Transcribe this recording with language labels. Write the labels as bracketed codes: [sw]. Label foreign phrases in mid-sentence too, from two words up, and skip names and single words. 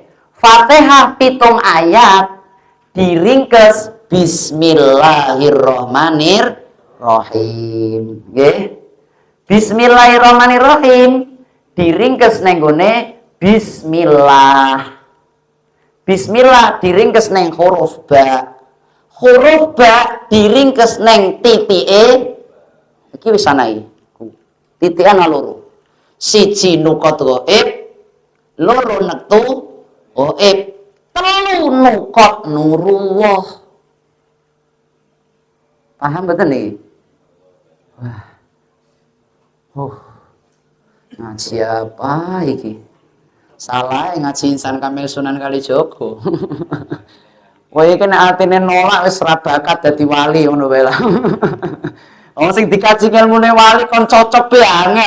[jv] Fatihah 7 ayat diringkes Bismillahirrahmanirrahim. Nggih. Bismillahirrahmanirrahim diringkes neng gone bismillah. Bismillah diringkes neng huruf ba. Huruf ba diringkes neng titike. Iki wis anae. Titik ana loro. Siji nukot ghaib, loro nektu ghaib, telu nukot nurullah. [id] Paham betul nih? [jv] Wah. Ngaji apa iki? Salah ngaji insan kamil Sunan Kalijogo. Kowe iki nek atine nolak wis ora bakat dadi wali ngono wae lah. Wong sing dikaji ilmune wali kon cocok be angel.